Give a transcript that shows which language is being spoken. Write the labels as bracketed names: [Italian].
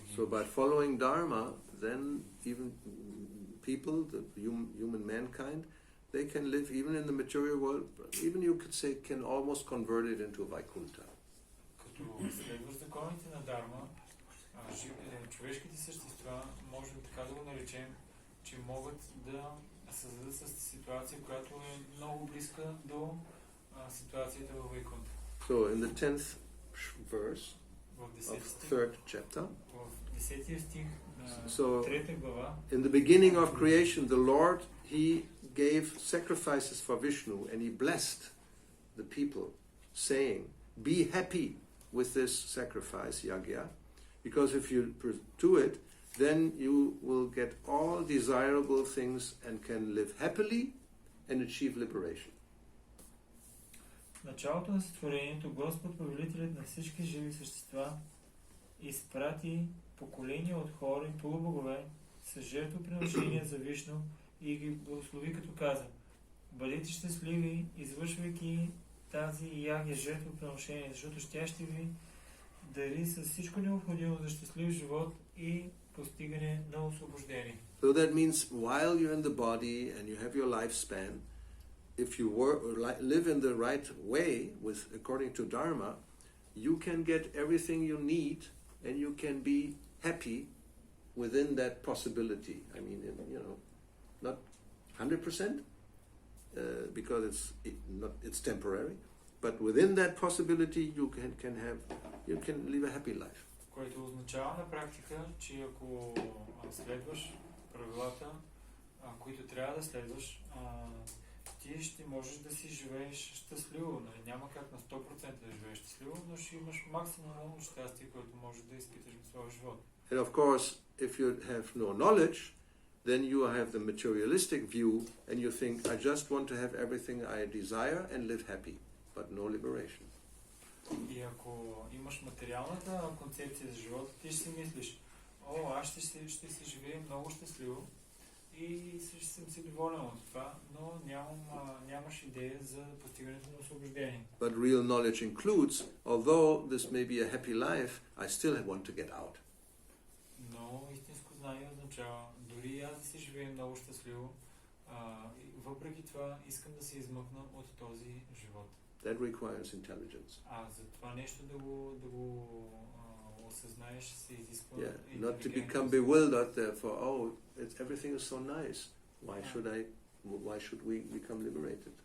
[English] So by following Dharma, then even people, the human mankind, they can live even in the material world, even you could say can almost convert it into Vaikuntha. [Bulgarian] Като следваш законите на Дарма, човешките същества, можем така да го наречем, че могат да създадат ситуация, която е много близка до ситуацията във Вайкунта. [English] So in the 10th verse of 3rd chapter, [Bulgarian] В 10 стих на [English] So, [Bulgarian] 3 глава, [English] in the beginning of creation, the Lord, He gave sacrifices for Vishnu and He blessed the people, saying, be happy with this sacrifice, yagya, because if you do it, then you will get all desirable things and can live happily and achieve liberation. [Bulgarian] в началото на сътворението Господ, повелителят на всички живи същества, изпрати поколения от хора и полубогове с жертвоприношения за Вишну и ги благослови, като каза: бъдете щастливи, извършвайки тази ягия жертвоприношение, защото тя ще ви дари с всичко необходимо за щастлив живот и постигане на освобождение. [English] So that means while you're in the body and you have your lifespan, if you live in the right way, according to Dharma, you can get everything you need and you can be happy within that possibility. I mean, not 100%, because it's temporary, but within that possibility you can live a happy life. [Bulgarian] Което означава на практика, че ако следваш правилата, които трябва да следваш, ти ще можеш да си живееш щастливо. Няма как на 100% да живееш щастливо, но ще имаш максимално щастие, което можеш да изпиташ в своя живот. [English] And of course, if you have no knowledge, then you have the materialistic view and you think, I just want to have everything I desire and live happy, but no liberation. [Bulgarian] И ако имаш материалната концепция за живота, ти ще си мислиш: аз ще си живея много щастливо и ще съм си доволен от това, но нямаш идея за постигането на освобождение. [English] But real knowledge includes, although this may be a happy life, I still want to get out. [Bulgarian] Но истинско знание означава, дори аз да си живея много щастливо, въпреки това искам да се измъкна от този живот. [English] That requires intelligence. [Bulgarian] За това нещо да го осъзнаеш се изисква [English] Not to become bewildered therefore, everything is so nice. Why should we become liberated?